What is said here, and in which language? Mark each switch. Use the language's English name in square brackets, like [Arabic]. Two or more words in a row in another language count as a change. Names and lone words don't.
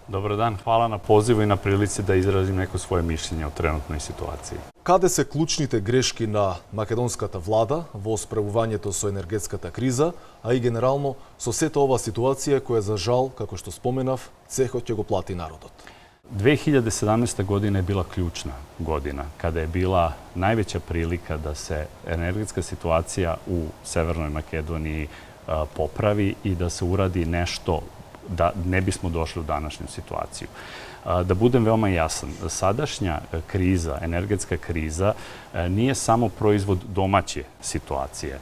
[Serbian] Добар дан, хвала на позиву и на прилици да изразим неко свое мишљење о тренутној ситуација. [Macedonian] Каде се клучните грешки на македонската влада во справувањето со енергетската криза, а и генерално со сета ова ситуација која за жал, како што споменав, цехот ќе го плати народот? [Serbian] 2017. godina je bila ključna godina, kada je bila najveća prilika da se energetska situacija u Severnoj Makedoniji popravi i da se uradi nešto da ne bismo došli u današnju situaciju. Da budem veoma jasan, sadašnja kriza, energetska kriza, nije samo proizvod domaće situacije.